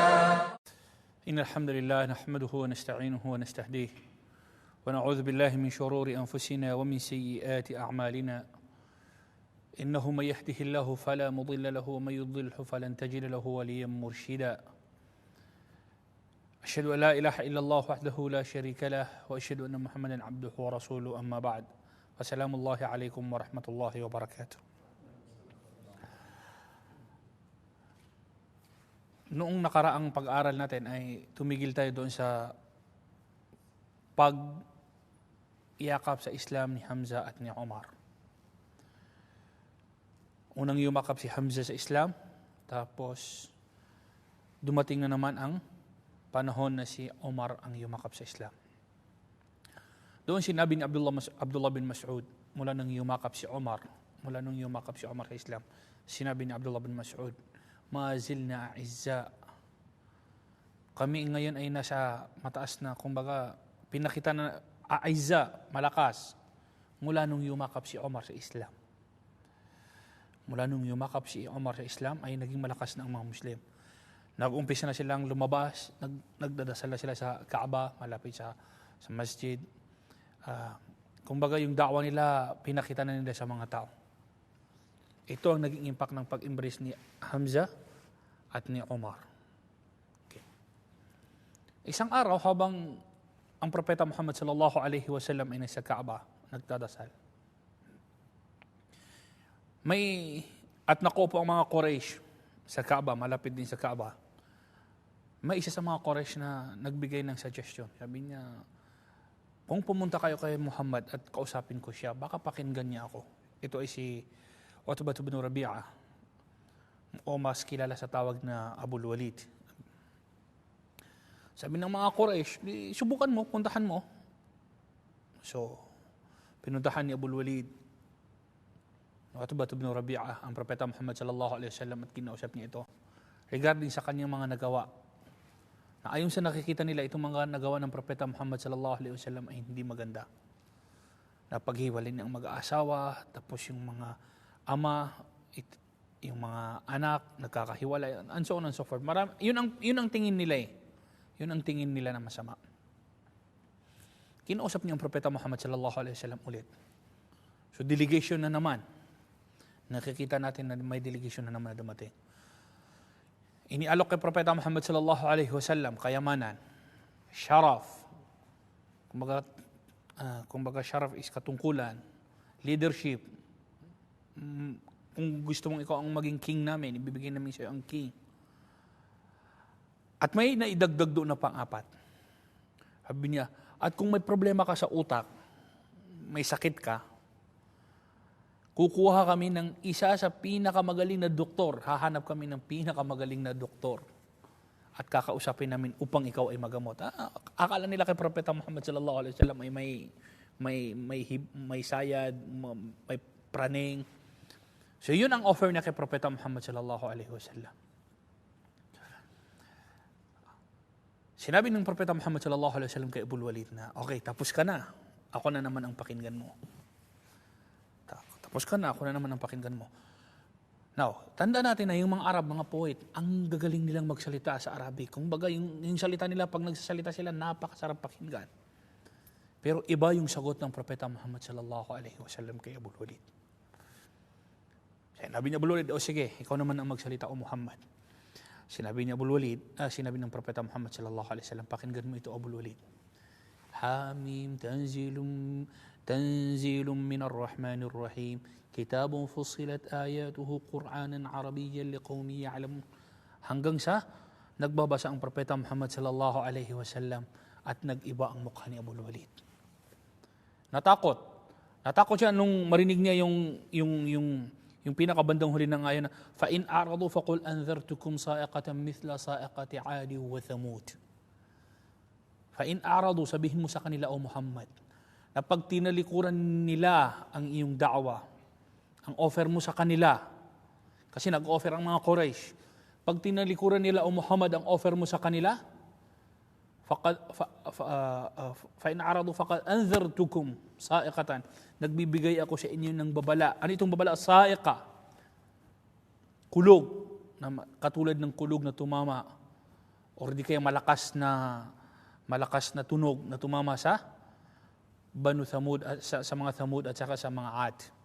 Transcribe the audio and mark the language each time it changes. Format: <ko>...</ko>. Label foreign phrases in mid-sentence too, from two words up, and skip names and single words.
<ar>إن الحمد لله نحمده ونستعينه ونستهديه ونعوذ بالله من شرور أنفسنا ومن سيئات أعمالنا، إنه من يهده الله فلا مضل له ومن يضلله فلن تجد له وليا مرشدا. أشهد أن لا إله إلا الله وحده لا شريك له وأشهد أن محمدا عبده ورسوله، أما بعد، وسلام الله عليكم ورحمة الله وبركاته.</ar> <tl>Noong nakaraang pag-aaral natin ay tumigil tayo doon sa pag-iyakap sa Islam ni Hamza at ni Omar. Unang yumakap si Hamza sa Islam, tapos dumating na naman ang panahon na si Omar ang yumakap sa Islam. Doon sinabi ni Abdullah bin Mas'ud, mula nang yumakap si Omar sa Islam, sinabi ni Abdullah bin Mas'ud,</tl> <ar>ما زلنا أعزة,</ar> <tl>kami ngayon ay nasa mataas na, kumbaga pinakita na a'izza, malakas, mula nung yumakap si Omar sa Islam. Mula nung yumakap si Omar sa Islam ay naging malakas na ang mga Muslim. Nag-umpisa na silang lumabas, nagdadasal na sila sa Kaaba, malapit sa masjid. Kumbaga yung da'wa nila, pinakita na nila sa mga tao. Ito ang naging impact ng pag-embrace ni Hamza at ni Omar. Okay. Isang araw, habang ang Propeta Muhammad</tl> <ar>صلى الله عليه وسلم</ar> <tl>ay nasa Kaaba, nagdadasal, at nakupo ang mga Quraysh sa Kaaba, malapit din sa Kaaba. May isa sa mga Quraysh na nagbigay ng suggestion. Sabi niya, kung pumunta kayo kay Muhammad at kausapin ko siya, baka pakinggan niya ako. Ito ay si Utbah bin Rabi'ah, o mas kilala sa tawag na Abul Walid. Sabi ng mga Quraysh, subukan mo, puntahan mo. So, pinuntahan ni Abul Walid Utbah bin Rabi'ah ang Propeta Muhammad</tl> <ar>صلى الله عليه وسلم</ar> <tl>at kinausap niya ito regarding sa kanyang mga nagawa. Na ayon sa nakikita nila, itong mga nagawa ng Propeta Muhammad</tl> <ar>صلى الله عليه وسلم</ar> <tl>ay hindi maganda. Napaghiwalay ng mag-aasawa, tapos yung mga ama, yung mga anak, nagkakahiwalay,</tl> <en>and so on and so forth.</en> <tl>Yun ang tingin nila eh. Yun ang tingin nila na masama. Kinausap niya ang Propeta Muhammad</tl> <ar>صلى الله عليه وسلم</ar> <tl>ulit. So delegation na naman. Nakikita natin na may delegation na naman na dumating. Inialok kay Propeta Muhammad</tl> <ar>صلى الله عليه وسلم</ar> <tl>kayamanan, sharaf. Kumbaga sharaf is katungkulan, leadership. Kung gusto mong ikaw ang maging king namin, ibibigay namin sa iyo ang king. At may naidagdag doon na pang-apat. Sabi niya, At kung may problema ka sa utak, may sakit ka, kukuha kami ng isa sa pinakamagaling na doktor. Hahanap kami ng pinakamagaling na doktor. At kakausapin namin upang ikaw ay magamot. Akala nila kay Propeta Muhammad</tl> <ar>صلى الله عليه وسلم</ar> <tl>ay may sayad, may praning. So yun ang offer niya kay Propeta Muhammad</tl> <ar>صلى الله عليه وسلم.</ar> <tl>Sinabi ng Propeta Muhammad</tl> <ar>صلى الله عليه وسلم</ar> <tl>kay Abul Walid na, okay, tapos ka na. Ako na naman ang pakinggan mo. Tapos ka na, ako na naman ang pakinggan mo. Now, tanda natin na yung mga Arab, mga poet, ang gagaling nilang magsalita sa Arabic. Kung baga, yung salita nila, pag nagsasalita sila, napakasarap pakinggan. Pero iba yung sagot ng Propeta Muhammad</tl> <ar>صلى الله عليه وسلم</ar> <tl>kay Abul Walid. Sinabi niya Abul Walid, sige, ikaw naman ang magsalita o Muhammad. Sinabi niya Abul Walid, sinabi ng Propeta Muhammad</tl> <ar>صلى الله عليه وسلم,</ar> <tl>pakinggan mo ito Abul Walid.</tl> <ar>حم تنزيل من الرحمن الرحيم. كتاب فصلت آياته قرآنا عربيا لقوم يعلمون.</ar> <tl>Hanggang sa nagbabasa ang Propeta Muhammad</tl> <ar>صلى الله عليه وسلم</ar> <tl>at nag-iba ang mukha ni Abul Walid. Natakot siya nung marinig niya yung pinakabandang huli ng ayan na</tl> <ar>فإن أعرضوا فقل أنذرتكم صاعقة مثل صاعقة عاد وثمود. فإن أعرضوا,</ar> <tl>sabihin mo sa kanila o Muhammad na pag tinalikuran nila ang iyong da'wa, ang offer mo sa kanila, kasi nag-offer ang mga Quraysh, pag tinalikuran nila o Muhammad ang offer mo sa kanila,</tl> <ar>فإن أعرضوا فقد أنذرتكم صاعقة,</ar> <tl>nagbibigay ako sa inyo ng babala. Ano itong babala? Sa'iqa, kulog, na katulad ng kulog na tumama, or di kaya malakas na tunog na tumama sa Banu Thamud, sa mga Thamud at saka sa mga Ad.</tl>